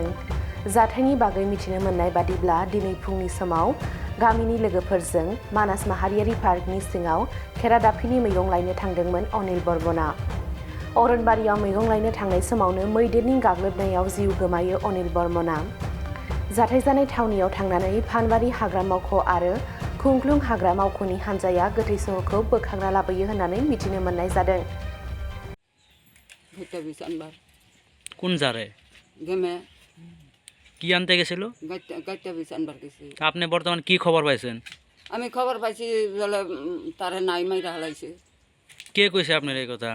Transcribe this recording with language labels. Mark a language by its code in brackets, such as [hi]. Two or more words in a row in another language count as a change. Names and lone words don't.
[brx] जाथायनि बागै मिथिनो मोननाय बादिब्ला दिनै फुंनि समाव गामिनि लोगोफोरजों मानास माहारियारि पार्कनि सिङाव खेरादाफिनि मैगं लायनो थांदोंमोन अनिल बर्मना। अरनबारियाव मैगं लायनो थांनाय समावनो मैदेरनि गाग्लोबनायाव जिउ गोमायो अनिल बर्मना। जाथाय जानाय थावनियाव थांनानै फानबारि हाग्रा मावख' आरो खुंख्लुं हाग्रा मावख'नि हान्जाया गोथै सहखौ बोखांना लाबोयो होननानै मिथिनो मोननाय जादों। [bn] কোন জারে গেমে কি আনতে গেছিল? গাইতে বেশি আনবার গেছি। আপনি বর্তমান কি খবর পাইছেন? আমি খবর পাইছি বলে তারা নাই মাইরা হালাইছে। কে কইছে আপনার এই কথা?